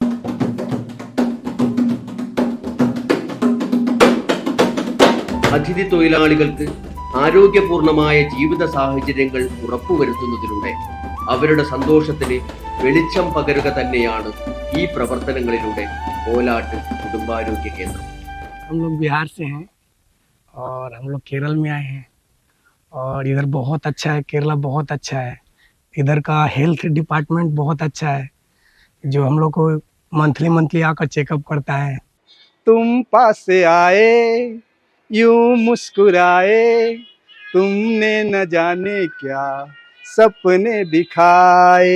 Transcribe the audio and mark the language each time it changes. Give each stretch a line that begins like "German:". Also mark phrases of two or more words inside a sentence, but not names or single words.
Malayalam: അതിഥി തൊഴിലാളികൾക്ക് ആരോഗ്യപൂർണമായ ജീവിത സാഹചര്യങ്ങൾ ഉറപ്പുവരുത്തുന്നതിലൂടെ അവരുടെ സന്തോഷത്തിന് വെളിച്ചം പകരുക തന്നെയാണ് ഈ പ്രവർത്തനങ്ങളിലൂടെ കോലാട്ട് കുടുംബാരോഗ്യ കേന്ദ്രം.
Hindi: हम लोग बिहार से हैं और हम लोग केरल में आए हैं और इधर बहुत अच्छा है, केरला बहुत अच्छा है. इधर का
English: health department
Hindi: बहुत अच्छा है जो हम लोग को मंथली आकर चेकअप करता है. तुम पास आए यूं मुस्कुराए, तुमने न जाने क्या सपने दिखाए.